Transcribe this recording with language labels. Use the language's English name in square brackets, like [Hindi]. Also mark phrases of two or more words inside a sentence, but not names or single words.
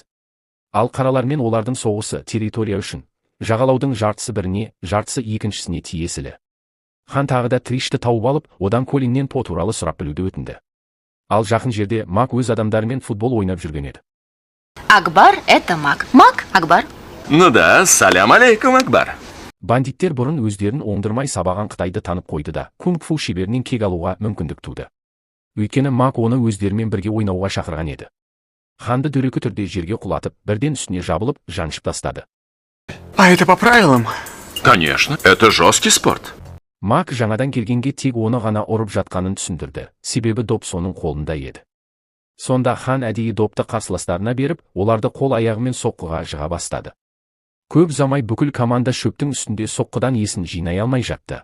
[Kazakh] Ал қаралармен олардың соғысы территория үшін, жағалаудың жартысы біріне, жартысы екіншісіне тиесілі. Хан тағы да Тришті тауып алып, одан Колиннен по туралы сұрап білуді өтінді. Ал жақын жерде Мак өз адамдарымен футбол ойнап жүрген еді. [Russian] Акбар — это Мак. Мак — Акбар. Ну да, [Arabic] سلام عليكم, [Russian] Акбар. [Kazakh] Бандиттер бұрын өздерін оңдырмай сабаған Қытайды танып қойды да, кунг-фу шеберінен кек алуға мүмкіндік туды. Өйткені Мак оны өздерімен бірге ойнауға шақырған еді. Ханды дөрекі түрде жерге құлатып, бірден үстіне жабылып, жаншып тастады. [Russian] А это по правилам? Конечно, это жесткий спорт. [Kazakh] Мак жаңадан келгенге тек оны ғана ұрып жатқанын түсіндірді, себебі доп соның қолында еді. Сонда хан әдейі допты қарсыластарына беріп, оларды қол аяғымен соққыға жыға бастады. Көп замай бүкіл команда шөптің үстінде соққыдан есін жинай алмай жатты.